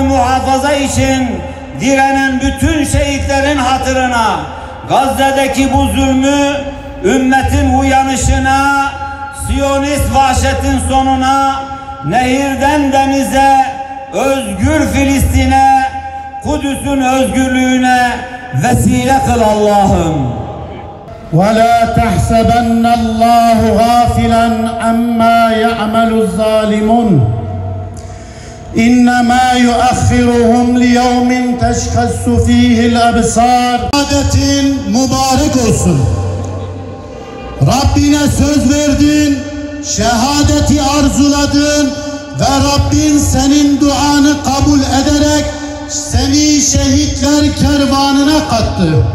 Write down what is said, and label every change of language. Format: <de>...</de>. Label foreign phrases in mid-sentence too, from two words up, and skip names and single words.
<tr>muhafaza için direnen bütün şehitlerin hatırına, Gazze'deki bu zulmü, ümmetin uyanışına, Siyonist vahşetin sonuna, nehirden denize, özgür Filistin'e, Kudüs'ün özgürlüğüne vesile kıl Allah'ım.</tr> <ar>وَلَا تَحْسَبَنَّ اللّٰهُ غَافِلًا عَمَّا يَعْمَلُ الظَّالِمُونَ إِنَّمَا يُؤَخِّرُهُمْ لِيَوْمٍ تَشْخَصُّ فِيهِ الْأَبْصَارُ.</ar> <tr>Şehadetin mübarek olsun. Rabbine söz verdin, şehadeti arzuladın ve Rabbin senin duanı kabul ederek seni şehitler kervanına kattı.</tr>